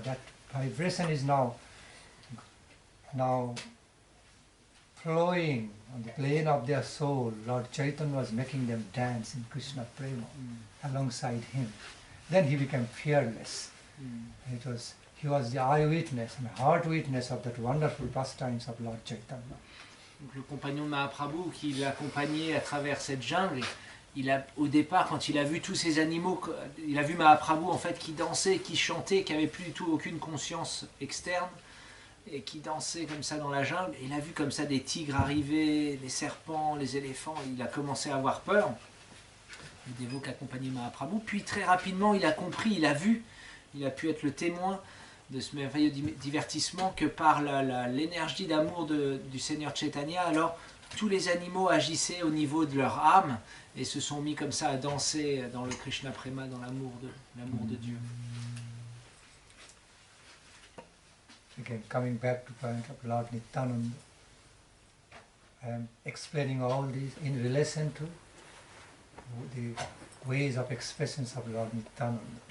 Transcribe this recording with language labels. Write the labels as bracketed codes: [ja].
[en] That vibration is now flowing on the plane of their soul. Lord Chaitanya was making them dance in Krishna Prema alongside him. Then he became fearless. He was the eyewitness and heart witness of that wonderful pastimes of Lord Chaitanya. [fr] Donc, le compagnon de Mahaprabhu qui l'accompagnait à travers cette jungle, au départ, quand il a vu tous ces animaux, il a vu Mahaprabhu en fait qui dansait, qui chantait, qui avait plus du tout aucune conscience externe, et qui dansait comme ça dans la jungle. Et il a vu comme ça des tigres arriver, les serpents, les éléphants. Il a commencé à avoir peur. Le Deva qui accompagnait Mahaprabhu. Puis très rapidement, il a compris, il a vu, il a pu être le témoin de ce merveilleux divertissement que par l'énergie d'amour du Seigneur Chaitanya, alors tous les animaux agissaient au niveau de leur âme et se sont mis comme ça à danser dans le Krishna Prema, dans l'amour de Dieu. [en] Again, coming back to point of Lord Nityananda, I am explaining all these in relation to the ways of expressions of Lord Nityananda.